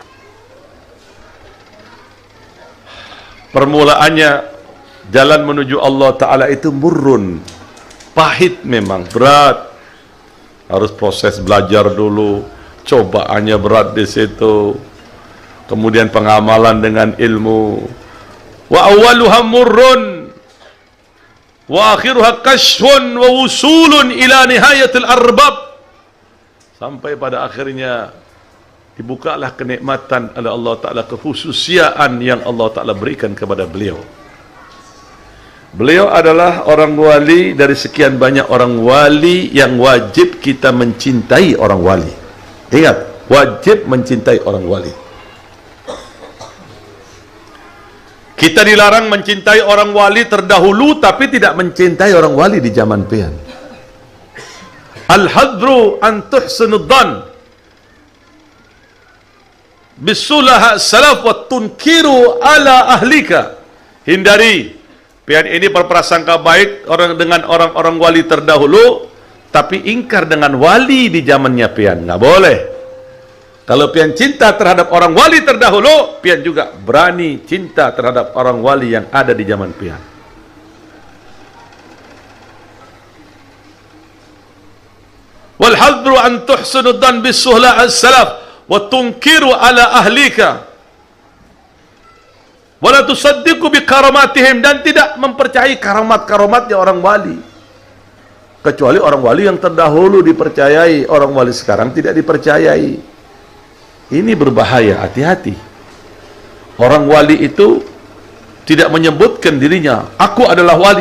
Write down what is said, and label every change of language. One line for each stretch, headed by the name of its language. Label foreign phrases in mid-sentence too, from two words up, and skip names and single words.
Indonesian: Permulaannya jalan menuju Allah Ta'ala itu murrun, pahit memang, berat. Harus proses belajar dulu, cobaannya berat di situ. Kemudian pengamalan dengan ilmu.
Arabic: وأولها مر وآخرها كشف ووصول إلى نهاية الأرباب.
Indonesian: Sampai pada akhirnya dibukalah kenikmatan oleh Allah Ta'ala, kehususiaan yang Allah Ta'ala berikan kepada beliau. Beliau adalah orang wali dari sekian banyak orang wali yang wajib kita mencintai orang wali. Ingat, wajib mencintai orang wali. Kita dilarang mencintai orang wali terdahulu, tapi tidak mencintai orang wali di zaman pian.
Arabic: الحذر أن تحسن الظن بصلحاء السلف وتنكر على أهلك.
Indonesian: Hindari pian ini berprasangka baik dengan orang-orang wali terdahulu, tapi ingkar dengan wali di zamannya pian. Nggak boleh. Kalau pian cinta terhadap orang wali terdahulu, pian juga berani cinta terhadap orang wali yang ada di zaman pian.
Arabic: والحذر أن تحسن الظن بصلحاء السلف وتنكر على أهلك. ولا تصدق بكراماتهم,
Indonesian: dan tidak mempercayai karamat-karamatnya orang wali. Kecuali orang wali yang terdahulu dipercayai, orang wali sekarang tidak dipercayai. Ini berbahaya, hati-hati. Orang wali itu tidak menyebutkan dirinya, aku adalah wali.